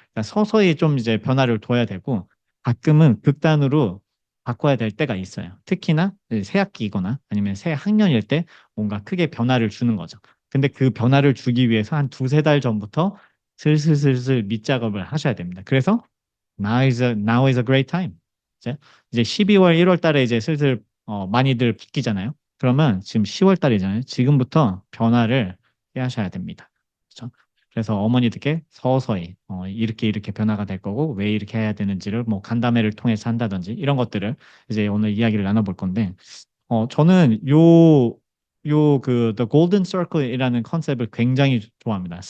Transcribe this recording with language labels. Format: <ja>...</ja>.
<ko>그러니까 서서히 좀 이제 변화를 둬야 되고, 가끔은 극단으로 바꿔야 될 때가 있어요. 특히나 새 학기이거나 아니면 새 학년일 때 뭔가 크게 변화를 주는 거죠. 근데 그 변화를 주기 위해서 한 두세 달 전부터 슬슬슬슬 밑작업을 하셔야 됩니다. 그래서</ko> <en>now is a great time.</en> <ko>이제 12월, 1월 달에 이제 슬슬 많이들 바뀌잖아요. 그러면 지금 10월 달이잖아요. 지금부터 변화를 하셔야 됩니다. 그렇죠? 그래서 어머니들께 서서히 이렇게 변화가 될 거고 왜 이렇게 해야 되는지를 뭐 간담회를 통해서 한다든지 이런 것들을 이제 오늘 이야기를 나눠볼 건데, 저는 The Golden Circle이라는 컨셉을 굉장히 좋아합니다.</ko>